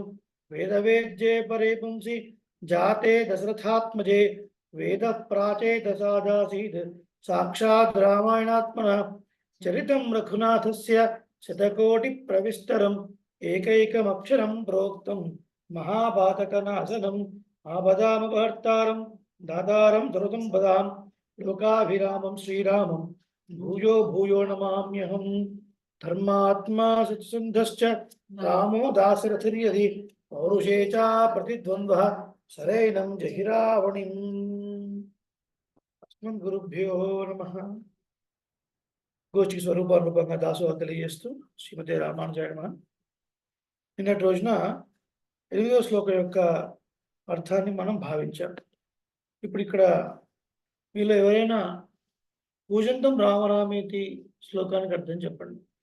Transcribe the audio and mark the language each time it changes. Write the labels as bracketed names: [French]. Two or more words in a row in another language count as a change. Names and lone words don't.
[Sanskrit] वेदवेद्ये परे पुंसि जाते दशरथात्मजे वेदः प्राचेतसादासीत् साक्षात् रामायणात्मनः चरितं रघुनाथस्य शतकोटिप्रविस्तरम् एकैकमक्षरं प्रोक्तं महापातकनाशनम् आपदामपहर्तारं दातारं दुर्गं पदां लोकाभिरामं श्रीरामं भूयो भूयो नमाम्यहम्। धर्मात्मा सत्यसन्धश्च रामो दाशरथिर्यदि पौरुषे च प्रतिद्वन्द्वः सरेनं जहिरावणिम्। अस्मद्गुरुभ्यो नमः। [Telugu] గోష్ఠి స్వరూపానురూపంగా దాసోహం తెలియజేస్తూ [Sanskrit] శ్రీమతి రామానుజాయ నమః. [Telugu] నిన్నటి రోజున 8వ శ్లోకం యొక్క అర్థాన్ని మనం భావించాం. ఇప్పుడు ఇక్కడ మీలో ఎవరైనా పూజంతం రామరామేతి శ్లోకానికి అర్థం చెప్పండి.